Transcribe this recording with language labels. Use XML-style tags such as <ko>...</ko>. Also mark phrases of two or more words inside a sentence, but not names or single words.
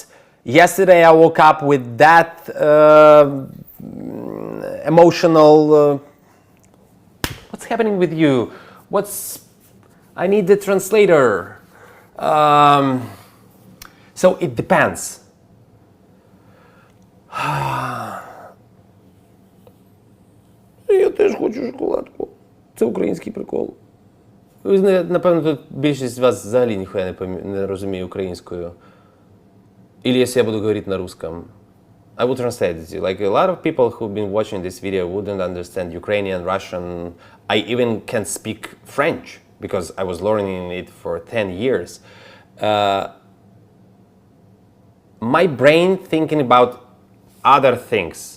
<en>Yesterday I woke up with that emotional. What's happening with you? I need the translator. So it depends.</en> <uk>Я теж хочу шоколадку. Це український прикол. Ви, напевно, тут більшість з вас взагалі ніхуя не розуміє українською.</uk> <ru>Или если я буду говорить на русском.</ru> <en>I will translate it. Like a lot of people who've been watching this video wouldn't understand Ukrainian, Russian. I even can speak French because I was learning it for 10 years. My brain thinking about other things.</en>